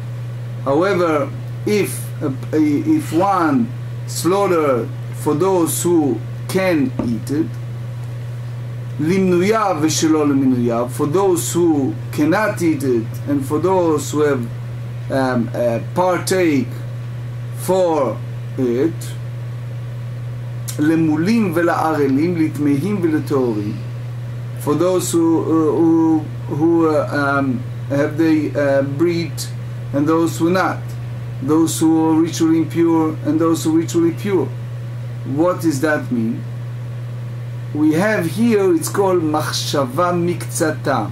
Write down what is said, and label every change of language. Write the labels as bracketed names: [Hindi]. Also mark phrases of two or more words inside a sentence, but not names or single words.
[English] However, if one slaughter for those who can eat it, [Hebrew] למנויו ושלא למנויו, [English] for those who cannot eat it and for those who have partake for it, [Hebrew] lemulim ולערלים, לתמהים ולטהורים, [English] for those who have the breed and those who not, those who are ritually impure and those who are ritually pure. What does that mean? We have here, it's called [Hebrew] מחשבה מקצתה.